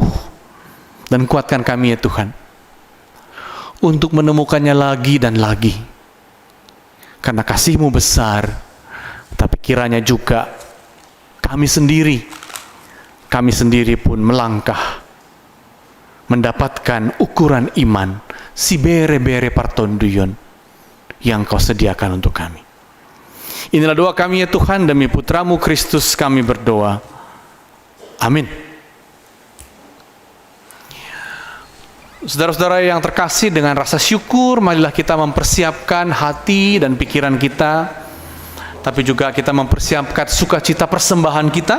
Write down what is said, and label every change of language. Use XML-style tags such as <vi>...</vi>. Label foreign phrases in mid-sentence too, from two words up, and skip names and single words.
<id>Dan kuatkan kami ya Tuhan untuk menemukannya lagi dan lagi, karena kasih-Mu besar. Tapi kiranya juga kami sendiri pun melangkah mendapatkan ukuran iman</id> <bts>si bere-bere partonduyon</bts> <id>yang Kau sediakan untuk kami. Inilah doa kami ya Tuhan, demi Putra-Mu Kristus kami berdoa. Amin. Saudara-saudara yang terkasih, dengan rasa syukur marilah kita mempersiapkan hati dan pikiran kita, tapi juga kita mempersiapkan sukacita persembahan kita.</id>